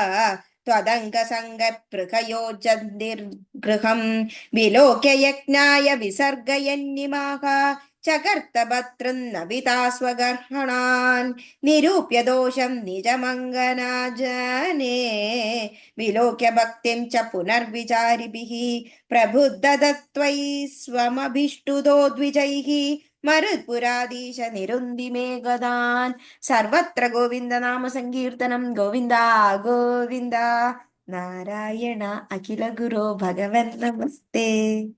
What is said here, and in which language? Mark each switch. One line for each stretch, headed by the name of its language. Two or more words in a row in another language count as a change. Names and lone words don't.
Sanskrit: त्वदङ्गसङ्गपृहयोजन्निर्गृहं विलोक्य यज्ञाय विसर्गयन्निमाः चकर्तभर्तृन्नविता स्वगर्हणान् निरूप्य दोषं निजमङ्गनाजने विलोक्य भक्तिं च पुनर्विचारिभिः प्रबुद्धदत्त्वयि स्वमभिष्टुतो द्विजैः മരുത്പുരാധീശ നിരുന്തി മേ ഗദാൻ. സർവത്ര ഗോവിന്ദ നാമ സങ്കീർത്തനം. ഗോവിന്ദ ഗോവിന്ദ. നാരായണ അഖില ഗുരോ ഭഗവൻ നമസ്തേ.